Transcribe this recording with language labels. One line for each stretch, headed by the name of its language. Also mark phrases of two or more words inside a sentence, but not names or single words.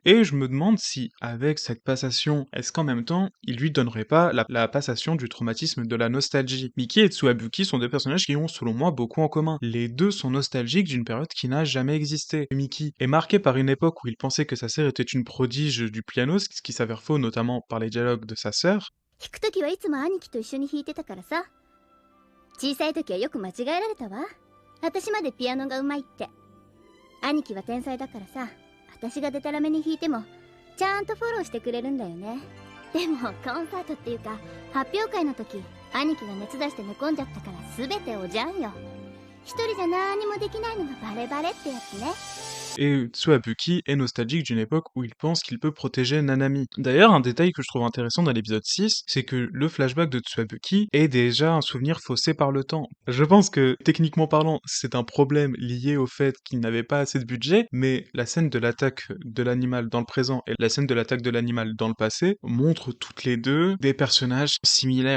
French: Et je me demande si, avec cette passation, est-ce qu'en même temps, il lui donnerait pas la passation du traumatisme de la nostalgie. Miki et Tsuabuki sont deux personnages qui ont, selon moi, beaucoup en commun. Les deux sont nostalgiques d'une période qui n'a jamais existé. Miki est marqué par une époque où il pensait que sa sœur était une prodige du piano, ce qui s'avère faux notamment par les dialogues de sa sœur.
Japanese: 弾くときはいつも兄貴と一緒に弾いてたからさ。小さい時はよく間違えられたわ。私までピアノがうまいって。兄貴は天才だからさ、私がデタラメに弾いてもちゃんとフォローしてくれるんだよね。でもコンサートっていうか発表会の時、兄貴が熱出して寝込んじゃったから全ておじゃんよ。一人じゃ何もできないのがバレバレってやつね。
French: Et Tsuabuki est nostalgique d'une époque où il pense qu'il peut protéger Nanami. D'ailleurs, un détail que je trouve intéressant dans l'épisode 6, c'est que le flashback de Tsuabuki est déjà un souvenir faussé par le temps. Je pense que, techniquement parlant, c'est un problème lié au fait qu'il n'avait pas assez de budget, mais la scène de l'attaque de l'animal dans le présent et la scène de l'attaque de l'animal dans le passé montrent toutes les deux des personnages similaires.